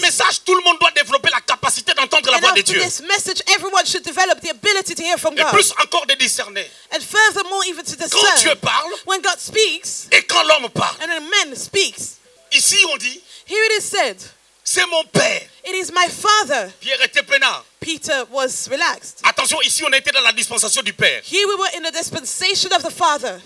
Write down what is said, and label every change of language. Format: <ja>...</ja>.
<fr>message, tout le monde doit développer la capacité d'entendre la</fr> <en>And</en> <fr>voix de</fr> <en>after</en> <fr>Dieu.</fr> <en>this message, everyone should develop the ability to hear from</en> <fr>Et</fr> <en>God.</en> <fr>plus encore de discerner.</fr> <en>And furthermore, even to</en> <fr>Quand Dieu</fr> <en>discern</en> <fr>parle</fr> <en>when God speaks</en> <fr>et quand l'homme parle.</fr> <en>and when man speaks.</en> <fr>Ici, on dit,</fr> <en>Here it is said,</en> <fr>c'est mon Père.</fr> <en>it is my Father.</en> <fr>Pierre était peinard.</fr> <en>Peter was relaxed.</en> <fr>Attention, ici, on était dans la dispensation du Père.</fr> <en>Here we were in the dispensation of the Father</en>